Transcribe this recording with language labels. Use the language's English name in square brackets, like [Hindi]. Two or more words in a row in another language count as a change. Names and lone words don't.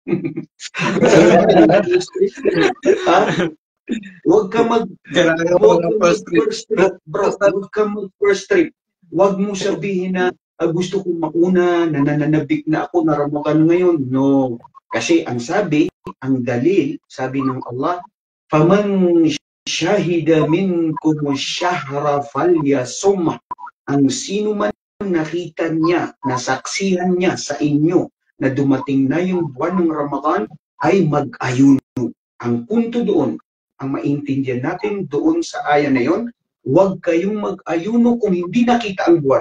[Filipino] Huwag ka mag- [English] first trip, [Filipino] bro. Huwag ka mag- [English] first trip. [Filipino] Huwag mo sabihin na gusto kong mauna, nananabik na ako na Ramadan ngayon. No. Kasi ang sabi, ang dalil, sabi ng Allah, [Arabic] "فمن شهد منكم الشهر فليصمه." [Filipino] Ang sino man nakita niya, nasaksihan niya sa inyo na dumating na yung buwan ng Ramadan ay mag-ayuno. Ang punto doon, ang maintindihan natin doon sa aya na yon, huwag kayong mag-ayuno kung hindi nakita ang buwan.